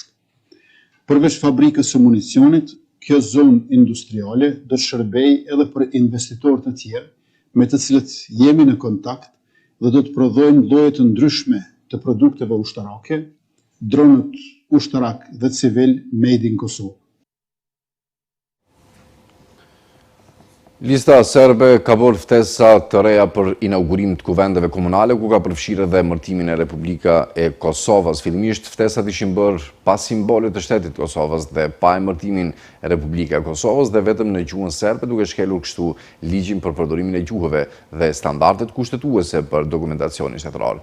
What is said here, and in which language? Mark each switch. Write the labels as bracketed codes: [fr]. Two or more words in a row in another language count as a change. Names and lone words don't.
[sq] Përveç fabrikës së municionit, kjo zonë industriale do të shërbej edhe për investitorë të tjerë me të cilët jemi në kontakt dhe do të prodhojnë lloje të ndryshme të produkteve ushtarake, dronët ushtarak dhe civil [en] made in [sq] Kosovë. Lista serbe ka bërë ftesa të reja për inaugurim të kuvendeve komunale, ku ka përfshirë edhe emërtimin e Republika e Kosovës. Fillimisht ftesat ishin bërë pa simbolet të shtetit të Kosovës dhe pa emërtimin e Republika e Kosovës dhe vetëm në gjuhën serbe, duke shkelur kështu ligjin për përdorimin e gjuhëve dhe standardet kushtetuese për dokumentacionin shtetëror.